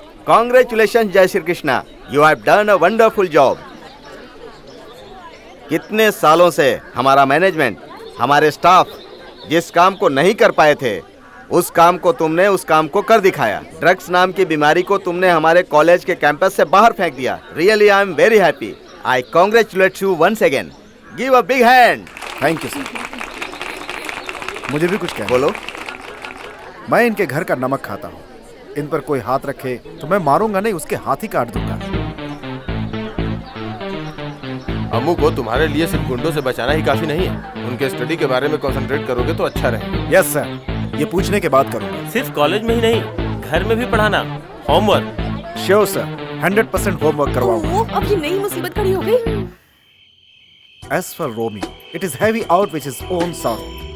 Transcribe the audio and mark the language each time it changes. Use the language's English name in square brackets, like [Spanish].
[English] Congratulations, Jai Shri Krishna. You have done a wonderful job. [Hindi] कितने सालों से हमारा मैनेजमेंट, हमारे स्टाफ जिस काम को नहीं कर पाए थे, उस काम को तुमने उस काम को कर दिखाया। ड्रग्स नाम की बीमारी को तुमने हमारे कॉलेज के कैंपस से बाहर फेंक दिया। [English] Really I am very happy. I congratulate you once again. Give a big hand. [Hindi] Thank you sir. मुझे भी कुछ कहना। बोलो। मैं इनके घर का नमक खाता हूँ। इन पर कोई हाथ रखे तो मैं मारूंगा नहीं, उसके हाथ ही काट दूंगा। अम्मू को तुम्हारे लिए सिर्फ गुंडों से बचाना ही काफी नहीं है। उनके स्टडी के बारे में कंसंट्रेट करोगे तो अच्छा रहेगा। यस सर, ये पूछने के बाद करूंगा। सिर्फ कॉलेज में ही नहीं, घर में भी पढ़ाना, होमवर्क। श्योर सर, 100% होमवर्क करवाऊंगा। अब ये नई मुसीबत खड़ी हो गई। [English] As for Romeo, it is heavy out with his own sorrow.